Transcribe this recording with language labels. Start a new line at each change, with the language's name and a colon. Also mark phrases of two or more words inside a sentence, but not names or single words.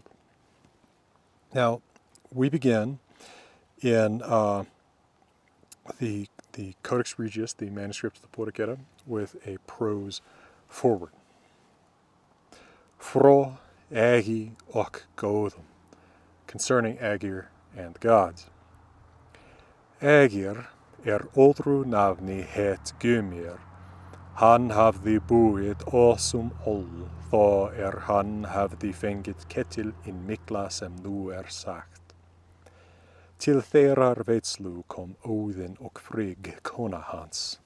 English: Now, we begin in the Codex Regius, the manuscript of the Poetic Edda, with a prose forward.
Old Norse: Frá Ægi og Góðum,
English: concerning Ægir and the gods.
Old Norse: Ægir öðru nafni het Gumir. Hann hafði búið awesum ol, þó hann hafði fengið ketil in mikla sem nú sagt. Til þeirrar veitslu kom Odin og Frigg kona hans.